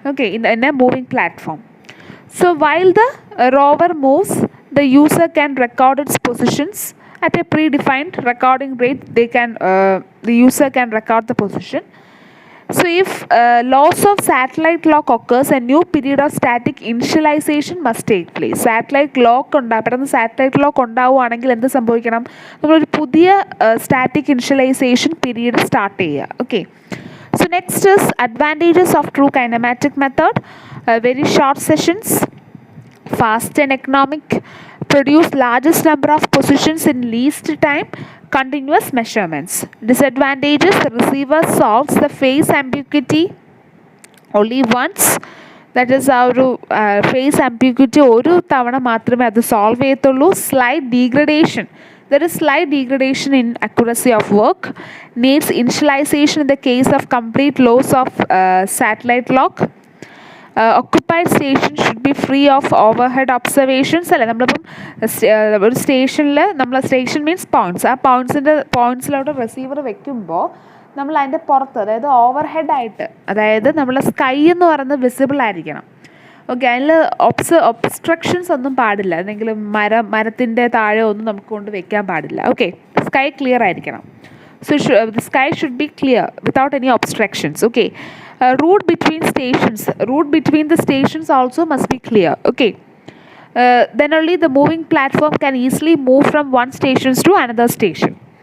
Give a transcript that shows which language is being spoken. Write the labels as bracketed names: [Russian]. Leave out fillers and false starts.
[English] Okay, in a moving platform. So while the rover moves, the user can record its positions at a predefined recording rate. The user can record the position. So if loss of satellite lock occurs, a new period of static initialization must take place. [Malayalam] Satellite lock satellite lock ഉണ്ടാവുകയാണെങ്കിൽ എന്ത് സംഭവിക്കണം, നമ്മളൊരു പുതിയ static initialisation period start ചെയ്യുക. [English] Okay, so next is advantages of true kinematic method. Very short sessions, fast and economic, produce largest number of positions in least time, continuous measurements. Disadvantages: the receiver solves the phase ambiguity only once. That is [Malayalam] ആ ഒരു face ambiguity ഒരു തവണ മാത്രമേ അത് solve ചെയ്യത്തുള്ളൂ. [English] Slight degradation, there is slight degradation in accuracy of work. Needs initialization in the case of complete loss of satellite lock. Occupied station should be free of overhead observations. [Malayalam] അല്ലേ, നമ്മളിപ്പം ഒരു സ്റ്റേഷനിൽ നമ്മൾ [English] station means points, [Malayalam] ആ പോയിൻറ്റ്സിലോട്ട് receiver വെക്കുമ്പോൾ നമ്മൾ അതിൻ്റെ പുറത്ത്, അതായത് ഓവർ ഹെഡായിട്ട്, അതായത് നമ്മൾ സ്കൈ എന്ന് പറയുന്നത് വിസിബിൾ ആയിരിക്കണം. ഓക്കെ, അതിൽ ഒബ്സ്ട്രക്ഷൻസ് ഒന്നും പാടില്ല, എന്തെങ്കിലും മരത്തിൻ്റെ താഴെ ഒന്നും നമുക്ക് കൊണ്ട് വെക്കാൻ പാടില്ല. ഓക്കെ, സ്കൈ ക്ലിയർ ആയിരിക്കണം. [English] So the sky should be clear without any obstructions. Okay, route between stations, the stations also must be clear. Okay, then only the moving platform can easily move from one station to another station.